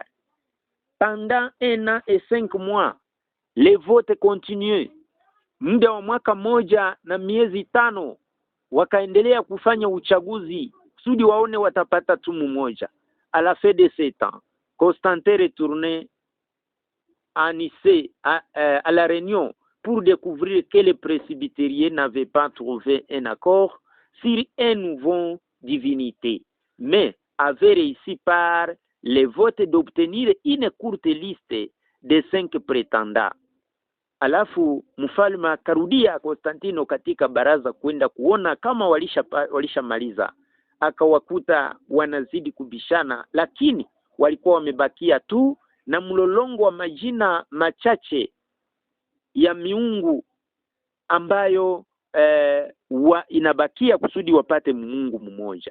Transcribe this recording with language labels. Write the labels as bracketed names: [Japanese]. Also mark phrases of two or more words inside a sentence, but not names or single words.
[French] Pendant 1 an et 5 mois, les votes continuaient. [Swahili] Muda wa mwaka moja na miezi 5 wakaendelea kufanya uchaguzi kusudi waone watapata tu mmoja. [French] À la fin de ce temps, Constantin retournait à Nicée à la réunion pour découvrir que les presbytériens n'avaient pas trouvé un accord sur un nouveau divinité, mais avaient réussi par les votes d'obtenir une courte liste de 5 prétendants. [Swahili] Alafu mfalme akarudia Konstantino katika baraza kwenda kuona kama walishamaliza. Akawakuta wanazidi kubishana, lakini walikuwa wamebakia tu na mlolongo wa majina machache ya miungu ambayo inabakia kusudi wapate Mungu mmoja.